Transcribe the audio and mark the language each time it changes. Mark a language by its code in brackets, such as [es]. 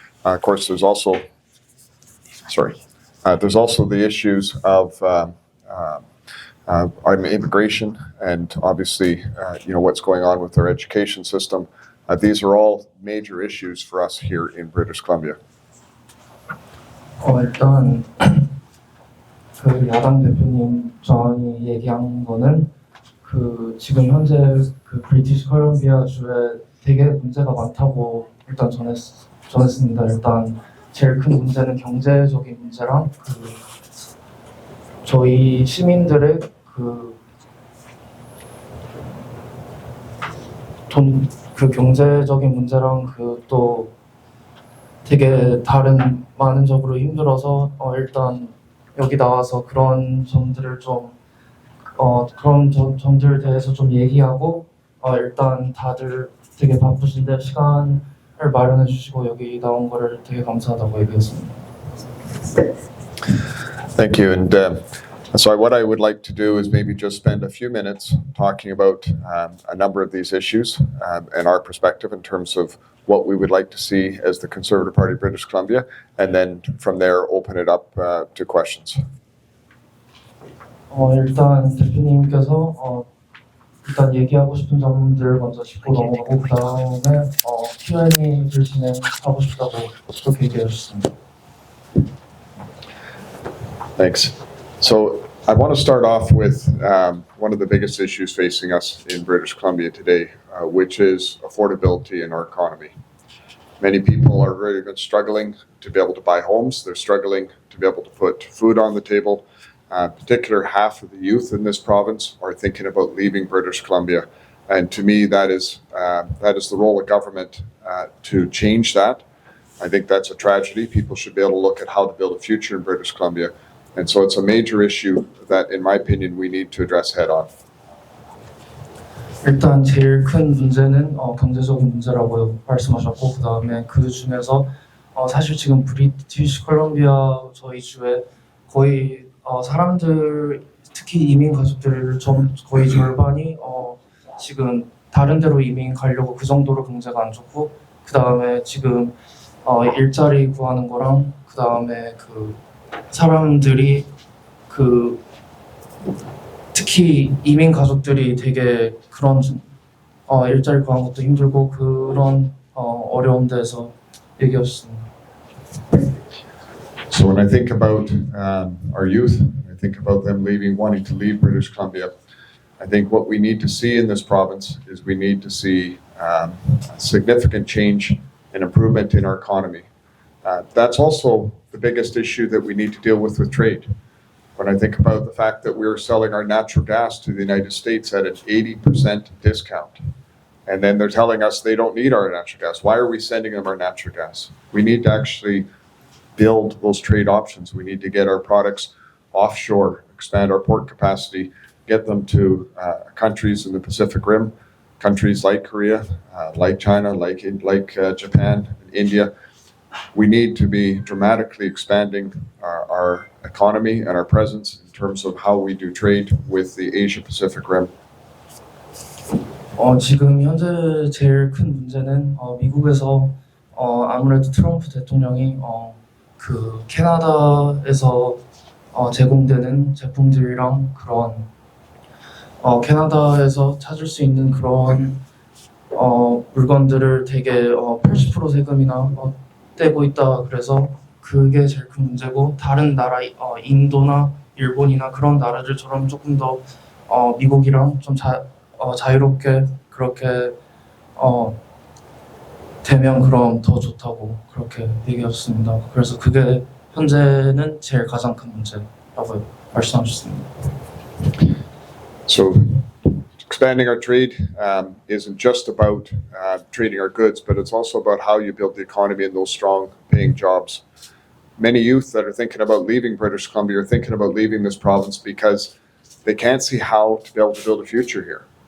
[en] Of course, there's also, there's also the issues of our immigration and obviously, what's going on with our education system. These are all major issues for us here in British Columbia. [ko] 일단 그 야당 대표님 전이 얘기한 거는 그 지금 현재 그 브리티시 컬럼비아 주에 되게 문제가 많다고 일단 전했습니다. 일단 제일 큰 문제는 경제적인 문제랑 그 저희 시민들의 그 경제적인 문제랑 그 또 되게 다른 많은 적으로 힘들어서 일단 여기 나와서 그런 점들을 좀 그런 점들에 대해서 좀 얘기하고 일단 다들 되게 바쁘신데 시간을 마련해 주시고 여기 나온 거를 되게 감사하다고 얘기했습니다. [en] Thank you. And so what I would like to do is maybe just spend a few minutes talking about a number of these issues and our perspective in terms of what we would like to see as the Conservative Party of British Columbia, and then from there open it up to questions. [ko] 일단 대표님께서 일단 얘기하고 싶은 점들 먼저 짚고 넘어가고 그 다음에 Q&A를 진행하고 싶다고 그렇게 얘기해 주셨습니다. [en] Thanks. So I want to start off with one of the biggest issues facing us in British Columbia today, which is affordability in our economy. Many people are really struggling to be able to buy homes. They're struggling to be able to put food on the table. Particular half of the youth in this province are thinking about leaving British Columbia. And to me, that is the role of government to change that. I think that's a tragedy. People should be able to look at how to build a future in British Columbia. And so it's a major issue that, in my opinion, we need to address head on. [ko] 일단 제일 큰 문제는 경제적인 문제라고 말씀하셨고 그 다음에 그 중에서 사실 지금 브리티시 콜롬비아 저희 주에 거의 사람들 특히 이민 가족들 거의 절반이 지금 다른 데로 이민 가려고 그 정도로 경제가 안 좋고 그 다음에 지금 일자리 구하는 거랑 그 다음에 그 사람들이 특히 이민 가족들이 되게 그런 일자리 구하는 것도 힘들고 그런 어려운 데서 얘기하셨습니다. [en] So when I think about our youth, I think about them wanting to leave British Columbia, I think what we need to see in this province is we need to see significant change and improvement in our economy. That's also the biggest issue that we need to deal with trade. When I think about the fact that we're selling our natural gas to the United States at an 80% discount, and then they're telling us they don't need our natural gas. Why are we sending them our natural gas? We need to actually build those trade options. We need to get our products offshore, expand our port capacity, get them to countries in the Pacific Rim, countries like Korea, like China, like Japan, India. We need to be dramatically expanding our economy and our presence in terms of how we do trade with the Asia-Pacific Rim. [ko] 지금 현재 제일 큰 문제는 미국에서 아무래도 트럼프 대통령이 그 캐나다에서 제공되는 제품들이랑 그런 캐나다에서 찾을 수 있는 그런 물건들을 되게 80% 세금이나 떼고 있다. 그래서 그게 제일 큰 문제고 다른 나라 인도나 일본이나 그런 나라들처럼 조금 더 미국이랑 좀 자유롭게 그렇게 되면 그럼 더 좋다고 그렇게 얘기하셨습니다. 그래서 그게 현재는 제일 가장 큰 문제라고 말씀하셨습니다. [en] So expanding our trade isn't just about trading our goods, but it's also about how you build the economy and those strong paying jobs. Many youth that are thinking about leaving British Columbia are thinking about leaving this province because they can't see how to be able to build a future here.